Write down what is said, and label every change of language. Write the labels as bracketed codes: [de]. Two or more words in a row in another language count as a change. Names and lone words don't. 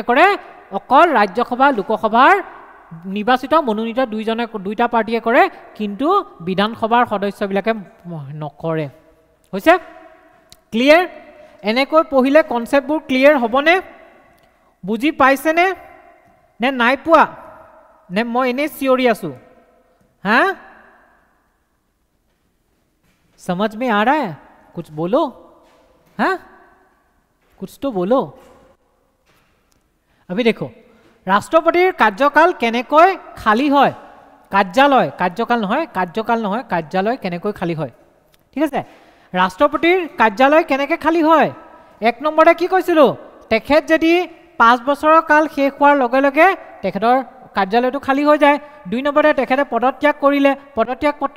[as] কৰে অকল ৰাজ্যসভা লোকসভাৰ নিৰ্বাচিত মনোনীত দুইটা পাৰ্টিয়ে কৰে কিন্তু বিধানসভাৰ সদস্যবিলাকে নকৰে হৈছে ক্লিয়াৰ এনেকৈ পঢ়িলে কনচেপ্টবোৰ ক্লিয়াৰ হ'বনে বুজি পাইছেনে নে নাই পোৱা নে মই এনেই চিঞৰি আছোঁ হা [hi] समझ में आ रहा है कुछ बोलो हाँ कुछ तो बोलो अभी देखो [as] ৰাষ্ট্ৰপতিৰ কাৰ্যকাল কেনেকৈ খালি হয় কাৰ্যালয় কেনেকৈ খালি হয় ঠিক আছে ৰাষ্ট্ৰপতিৰ কাৰ্যালয় কেনেকৈ খালি হয় 1 নম্বৰতে কি কৈছিলোঁ তেখেত যদি 5 বছৰৰ কাল শেষ হোৱাৰ লগে লগে তেখেতৰ কাৰ্যালয়টো খালী হৈ যায় 2 নম্বৰতে তেখেতে পদত্যাগ কৰিলে পদত্যাগ পত্ৰ